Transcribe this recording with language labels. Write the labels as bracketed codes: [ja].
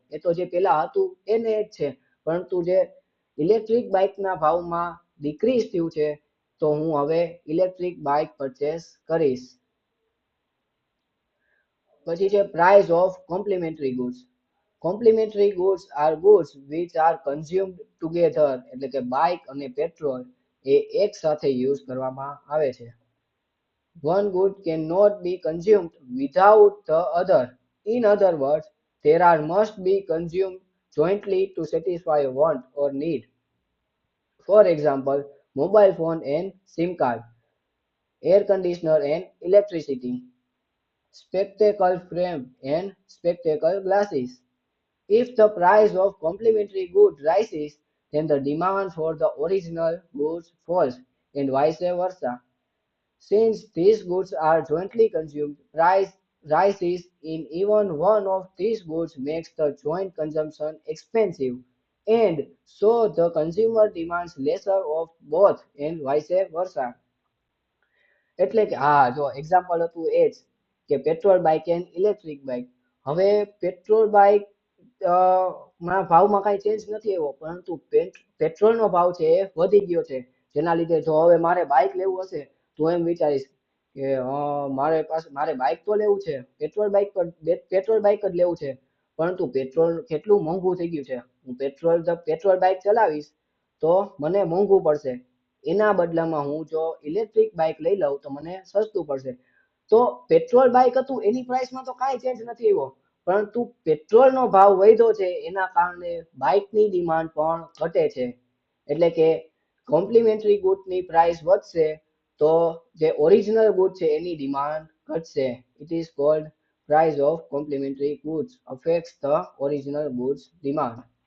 [gu] એ તો જે પહેલા હતું એને જ છે. પરંતુ જે ઇલેક્ટ્રિક બાઇકના ભાવમાં ડિક્રીઝ થયું છે તો હું હવે ઇલેક્ટ્રિક બાઇક પરચેસ કરીશ. પછી છે price of [en] Complementary goods. Complementary goods are goods which are consumed together. [gu] એટલે કે બાઇક અને પેટ્રોલ એ એક સાથે યુઝ કરવામાં આવે છે. [en] One good cannot be consumed without the other. In other words, there are must be consumed jointly to satisfy a want or need. For example, mobile phone and SIM card, air conditioner and electricity, spectacle frame and spectacle glasses. If the price of complementary goods rises, then the demand for the original goods falls, and vice versa. Since these goods are jointly consumed, price rises in even one of these goods makes the joint consumption expensive, and so the consumer demands lesser of both and vice versa. [gu] એટલે કે હા જો example હતું એ જ કે petrol bike and electric bike. હવે petrol bike ના ભાવમાં કાંઈ ચેન્જ નથી આવ્યો પરંતુ પેટ્રોલનો ભાવ છે એ વધી ગયો છે. જેના લીધે જો હવે મારે બાઇક લેવું હશે તો એમ વિચારીશ કે મારે બાઇક તો લેવું છે, પેટ્રોલ બાઇક જ લેવું છે, પરંતુ પેટ્રોલ કેટલું મોંઘું થઈ ગયું છે. હું પેટ્રોલ બાઇક ચલાવીશ તો મને મોંઘું પડશે. એના બદલામાં હું જો ઇલેક્ટ્રિક બાઇક લઈ લઉં તો મને સસ્તું પડશે. તો પેટ્રોલ બાઇક હતું એની પ્રાઇસમાં તો કાંઈ ચેન્જ નથી આવ્યો, પરંતુ પેટ્રોલનો ભાવ વધ્યો છે એના કારણે બાઇકની ડિમાન્ડ પણ ઘટે છે. એટલે કે કોમ્પ્લિમેન્ટરી ગુડની પ્રાઇસ વધશે તો જે ઓરિજિનલ ગુડ છે એની ડિમાન્ડ ઘટશે. [en] It is called price of complementary goods affects the original goods demand.